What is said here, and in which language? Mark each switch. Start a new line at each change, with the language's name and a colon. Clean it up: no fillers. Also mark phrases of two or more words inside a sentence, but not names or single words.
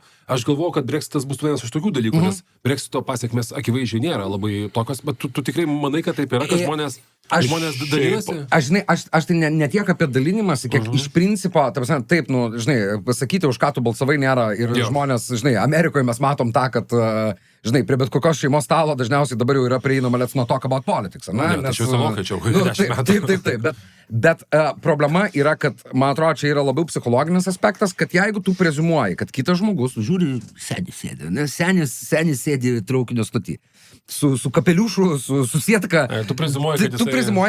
Lithuanian: Aš galvoju, kad Brexitas bus vienas iš tokių dalykų, nes Brexito pasiekmės akivaizdžiai nėra labai tokios, bet tu tikrai manai, kad taip yra, kad žmonės dalinasi? Aš tai ne tiek apie dalinimąsi, kiek iš principo, taip, pasakyti, už ką tu balsavai nėra ir žmonės, Amerikoje mes matom tą, kad, prie bet kokios šeimos stalo dažniausiai dabar jau yra prieinama
English: let's not talk about politics,
Lithuanian: ne? Aš jau samokačiau, 10 metų. Taip, bet problema yra, kad, man atrodo, čia yra labiau psichologinis aspektas, kad jeigu tu preziumuoji, kad kitas žmogus, žiūri, senis sėdi traukinio stoty, su kapeliušu, su sietka. Tu preziumuoji,